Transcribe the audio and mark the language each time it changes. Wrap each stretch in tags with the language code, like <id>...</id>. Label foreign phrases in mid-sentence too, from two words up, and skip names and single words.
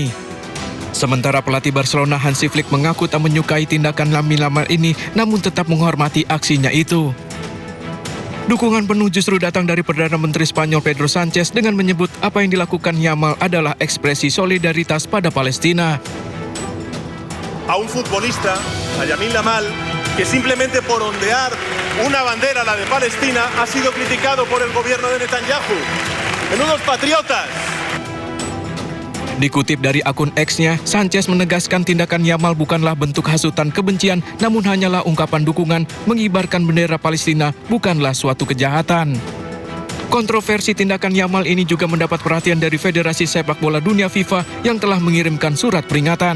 <id>Sementara pelatih Barcelona Hansi Flick mengaku tak menyukai tindakan Lamine Yamal ini, namun tetap menghormati aksinya itu. Dukungan penuh justru datang dari Perdana Menteri Spanyol Pedro Sánchez dengan menyebut apa yang dilakukan Yamal adalah ekspresi solidaritas pada Palestina.</id> <es>A un futbolista, a Lamine Yamal, que simplemente por ondear una bandera, la de Palestina, ha sido criticado por el gobierno de Netanyahu. ¡Menudos patriotas!</es> <id>Dikutip dari akun X-nya, Sanchez menegaskan tindakan Yamal bukanlah bentuk hasutan kebencian, namun hanyalah ungkapan dukungan. Mengibarkan bendera Palestina bukanlah suatu kejahatan. Kontroversi tindakan Yamal ini juga mendapat perhatian dari Federasi Sepak Bola Dunia FIFA yang telah mengirimkan surat peringatan.</id>